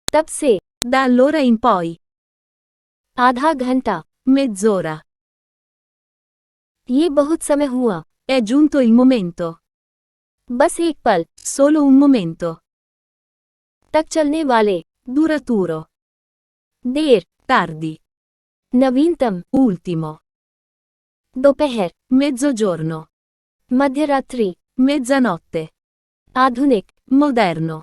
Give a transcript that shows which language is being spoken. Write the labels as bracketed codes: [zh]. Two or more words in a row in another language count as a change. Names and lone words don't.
[hi] तब से, [it] Da allora in poi. [hi] आधा घंटा, [it] Mezz'ora. [hi] ये बहुत समय हुआ, [it] È giunto il momento. [hi] बस एक पल, [it] Solo un momento. [hi] तक चलने वाले, [it] Duraturo. [hi] देर, [it] Tardi. [hi] नवीनतम, [it] Ultimo. [hi] दोपहर, [it] Mezzogiorno. [hi] मध्यरात्रि, [it] Mezzanotte. [hi] आधुनिक, [it] Moderno.